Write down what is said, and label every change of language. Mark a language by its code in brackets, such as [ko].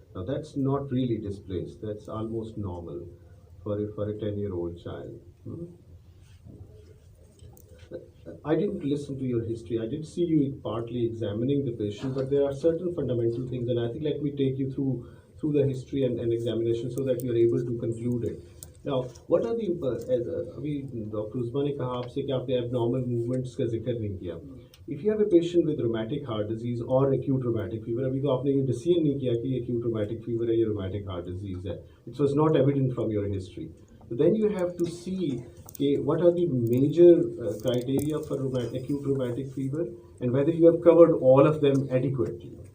[en] Now that's not really displaced. That's almost normal for a 10-year-old child. I didn't listen to your history. I did see you partly examining the patient, but there are certain fundamental things, and I think let me take you through the history and examination so that you are able to conclude it. Now, what are the [hi] अभी doctor उस्मा ने कहा आपसे कि आपने abnormal movements का जिक्र नहीं किया. [en] If you have a patient with rheumatic heart disease or acute rheumatic fever, [hi] अभी तो आपने ये decision नहीं किया कि ये acute rheumatic fever है या rheumatic heart disease है. [en] It was not evident from your history. So then you have to see what are the major criteria for acute rheumatic fever and whether you have covered all of them adequately.